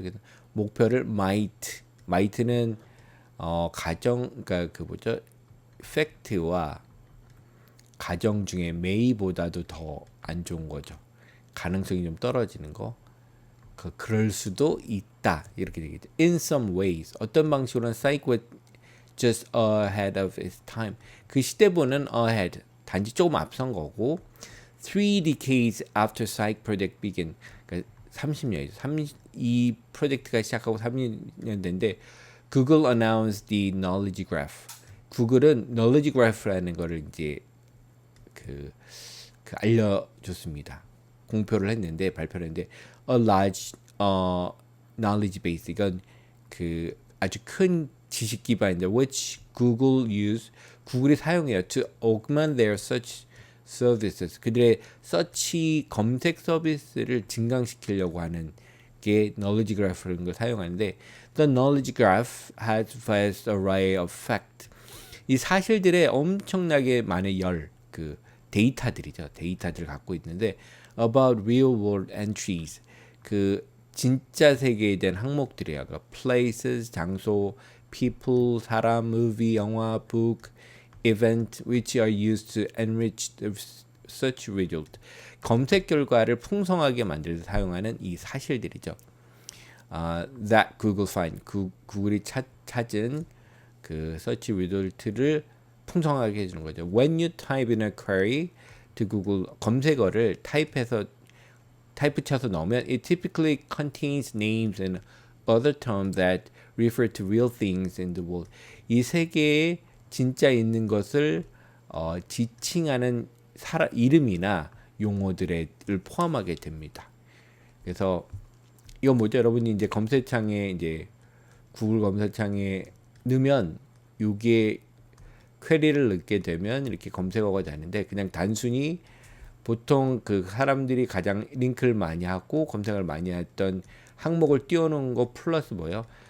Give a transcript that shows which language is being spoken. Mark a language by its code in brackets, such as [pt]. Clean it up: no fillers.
[ko] 그래서 목표를 might는 그러니까 그 뭐죠? 팩트와 가정 중에 may보다도 더 안 좋은 거죠. 가능성이 좀 떨어지는 거. 그럴 수도 있다. 이렇게 되겠죠. [en] In some ways. [ko] 어떤 방식으로는 [en] psych was just ahead of its time. [ko] 그 시대보는 ahead. 단지 조금 앞선 거고. [en] 3 decades after psych project began. [ko] 그러니까 30년이죠. 이 프로젝트가 시작하고 30년 된데 [en] Google announced the knowledge graph. [ko] 구글은 knowledge graph라는 거를 이제 그 알려줬습니다. 발표를 했는데 [en] a large knowledge base, [ko] 이건 그 아주 큰 지식 기반인데 [en] which [ko] 구글이 사용해요 [en] to augment their search services. [ko] 그들의 서치 검색 서비스를 증강시키려고 하는 게 knowledge graph라는 걸 사용하는데 [en] the knowledge graph has vast array of fact. [ko] 이 사실들의 엄청나게 많은 데이터들을 갖고 있는데 [en] about real world entries, [ko] 그 진짜 세계에 대한 항목들이에요. [en] 그러니까 places, 장소, people, 사람, movie, 영화, book, event, which are used to enrich the search result. [ko] 검색 결과를 풍성하게 만들어서 사용하는 이 사실들이죠. [en] That Google find, [ko] 구글이 찾은 그 search result를 풍성하게 해주는 거죠. [en] When you type in a query to Google, [ko] 검색어를 타이프 쳐서 넣으면 [en] it typically contains names and other terms that refer to real things in the world. [ko] 이 세계에 진짜 있는 것을 지칭하는 이름이나 용어들을 포함하게 됩니다. 그래서 이건 뭐죠? 여러분이 이제 검색창에 이제 구글 검색창에 넣으면 이게 퀘리를 넣게 되면 이렇게 검색어가 되는데 그냥 단순히 보통 그 사람들이 가장 링크를 많이 하고 검색을 많이 했던 항목을 띄워놓은 거 플러스 뭐예요?